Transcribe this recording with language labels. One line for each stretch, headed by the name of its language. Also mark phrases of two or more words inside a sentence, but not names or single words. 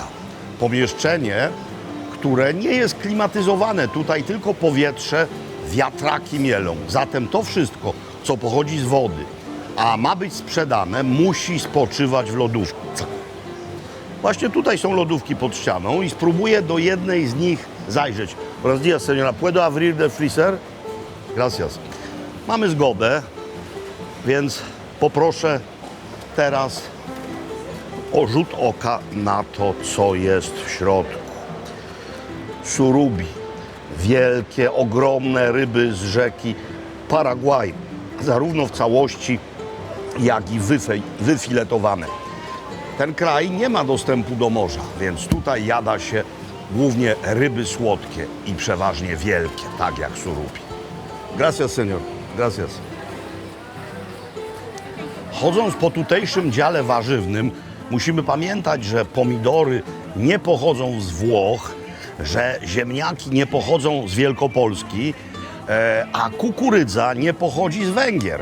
Polish: Pomieszczenie, które nie jest klimatyzowane. Tutaj tylko powietrze, wiatraki mielą. Zatem to wszystko, co pochodzi z wody, a ma być sprzedane, musi spoczywać w lodówce. Właśnie tutaj są lodówki pod ścianą i spróbuję do jednej z nich zajrzeć.
Spanish: Buenos días, señora. ¿Puedo abrir
English: the freezer?
Spanish: Gracias.
Polish: Mamy zgodę, więc poproszę teraz o rzut oka na to, co jest w środku. Surubi. Wielkie, ogromne ryby z rzeki Paragwaj. Zarówno w całości, jak i wyfiletowane. Ten kraj nie ma dostępu do morza, więc tutaj jada się głównie ryby słodkie i przeważnie wielkie, tak jak surubi.
Spanish: Gracias, señor. Gracias.
Polish: Chodząc po tutejszym dziale warzywnym, musimy pamiętać, że pomidory nie pochodzą z Włoch, że ziemniaki nie pochodzą z Wielkopolski, a kukurydza nie pochodzi z Węgier.